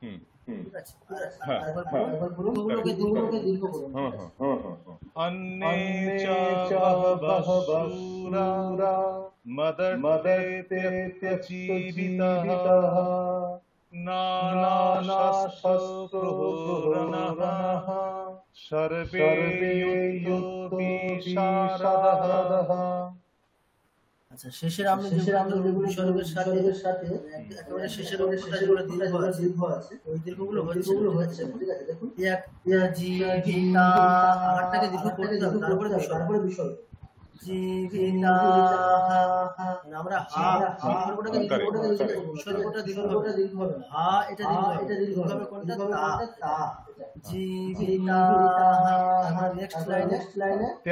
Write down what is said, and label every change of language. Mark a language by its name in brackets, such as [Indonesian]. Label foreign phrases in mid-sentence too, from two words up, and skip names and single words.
[Sanskrit] अन्ये च बहवः शूरा मदर्थे त्यक्तजीविताः नानाशस्त्रप्रहरणः सर्वे युद्धविशारदाः। [Bangla] আচ্ছা শেষের আমরা যেগুলো বিসর্গের সাথে একেবারে শেষের অংশটা যেগুলো দীর্ঘ আছে ওই দীর্ঘগুলো হচ্ছে ঠিক আছে দেখুন জীবিতা আগারটাকে দীর্ঘ করতে হবে তারপরে বিসর্গ জীবিতা আমরা বিসর্গটা দীর্ঘ হবে এটা দীর্ঘ হবে কোনটা তা জীবিতা নেক্সট লাইনে